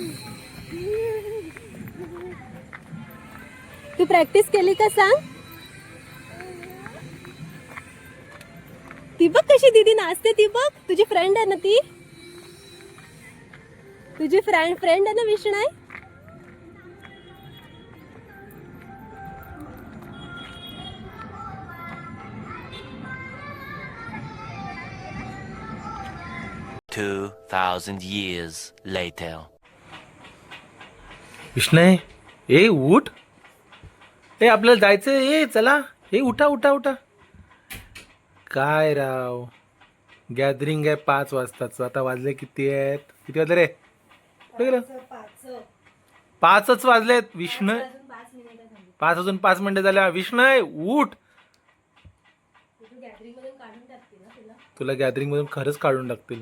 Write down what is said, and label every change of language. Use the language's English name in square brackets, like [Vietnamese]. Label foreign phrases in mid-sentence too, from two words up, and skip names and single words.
[Marathi] तू प्रॅक्टिस केली का सांग? ती बघ कशी दीदी नाचते. ती बघ तुझी फ्रेंड आहे ना ती. तुझी फ्रेंड आहे ना विष्णू. [English] Two 2,000 years later. [Marathi] विष्णू ए उठ. ए आपल्याला जायचं. ए चला. ए उठा उठा उठा. काय राव गॅदरिंग आहे 5 वाजताच. आता वाजले किती आहेत? किती वाजले रे? 5च वाजलेत विष्णू. 5 अजून 5 मिनिटं झाल्या. विष्णू उठ. तुला गॅदरिंग मधून खरंच काढून टाकतील.